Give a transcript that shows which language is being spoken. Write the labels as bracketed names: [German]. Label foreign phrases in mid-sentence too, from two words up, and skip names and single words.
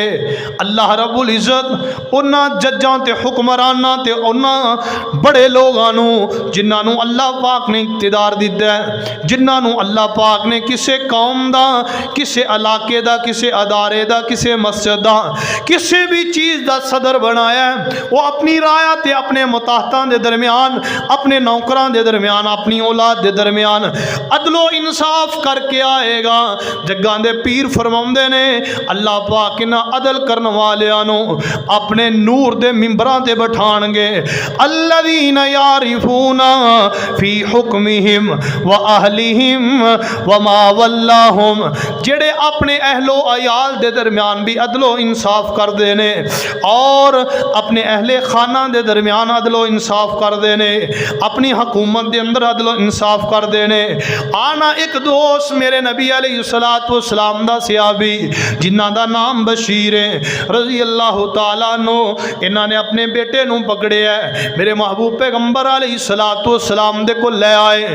[Punjabi] اللہ رب العزت انہاں ججاں تے حکمراناں تے انہاں وڈے لوکاں نوں جنہاں نوں اللہ پاک نے اقتدار دتا ہے، جنہاں نوں اللہ پاک نے کسے قوم دا، کسے علاقے دا، کسے ادارے دا، کسے مسجد دا، کسی بھی چیز دا صدر بنایا ہے، وہ اپنی رعایا تے اپنے ماتحتاں دے درمیان، اپنے نوکراں دے درمیان، اپنی اولاد دے درمیان عدل و انصاف کر کے آئے گا. جگاں دے پیر فرماؤندے نے اللہ پاک انہاں عدل کرنے والیاں نوں اپنے نور دے منبراں تے بٹھانگے. [Arabic] الذين يعدلون في حكمهم وأهليهم وما ولوا, [Punjabi] جیہڑے اپنے اہل و عیال دے درمیان بھی عدل و انصاف کردے نے اور اپنے اہل خانہ دے درمیان عدل و انصاف کردے نے، اپنی حکومت دے اندر عدل و انصاف کردے نے. آنا اک دوست میرے نبی [Arabic] عليه الصلاة والسلام [Punjabi] دا صحابی جنہاں دا نام بشیر ہے [Arabic] رضي الله تعالى عنه, [Punjabi] انہاں نے اپنے بیٹے نوں پکڑیا، میرے محبوب پیغمبر [Arabic] عليه الصلاة والسلام [Punjabi] دے کول لے آئے.